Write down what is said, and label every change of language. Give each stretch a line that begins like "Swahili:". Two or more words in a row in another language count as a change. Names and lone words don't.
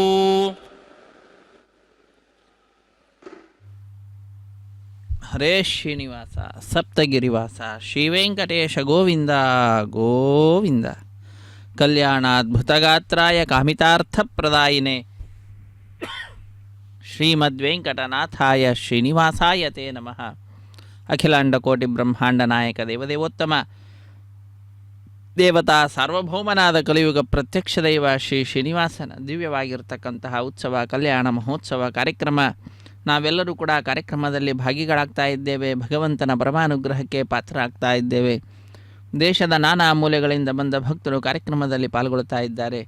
Sanskrit: హరే శ్రీనివాస సప్తగిరివాస శ్రీ వెంకటేశ గోవింద గోవింద. కళ్యాణాద్భుతగాత్రాయ కామితార్థప్రదాయినే శ్రీమద్వేంకటనాథాయ శ్రీనివాసాయ తే నమః. అఖిలాండకోటి బ్రహ్మాండ నాయక దేవదేవోత్తమ
Kannada: ದೇವತಾ ಸಾರ್ವಭೌಮನಾದ ಕಲಿಯುಗ ಪ್ರತ್ಯಕ್ಷ ದೈವ ಶ್ರೀ ಶ್ರೀನಿವಾಸನ ದಿವ್ಯವಾಗಿರ್ತಕ್ಕಂತಹ ಉತ್ಸವ ಕಲ್ಯಾಣ ಮಹೋತ್ಸವ ಕಾರ್ಯಕ್ರಮ. ನಾವೆಲ್ಲರೂ ಕೂಡ ಕಾರ್ಯಕ್ರಮದಲ್ಲಿ ಭಾಗಿಗಳಾಗ್ತಾ ಇದ್ದೇವೆ. ಭಗವಂತನ ಪರಮಾನುಗ್ರಹಕ್ಕೆ ಪಾತ್ರರಾಗ್ತಾ ಇದ್ದೇವೆ. ದೇಶದ ನಾನಾ ಮೂಲೆಗಳಿಂದ ಬಂದ ಭಕ್ತರು ಕಾರ್ಯಕ್ರಮದಲ್ಲಿ ಪಾಲ್ಗೊಳ್ತಾ ಇದ್ದಾರೆ.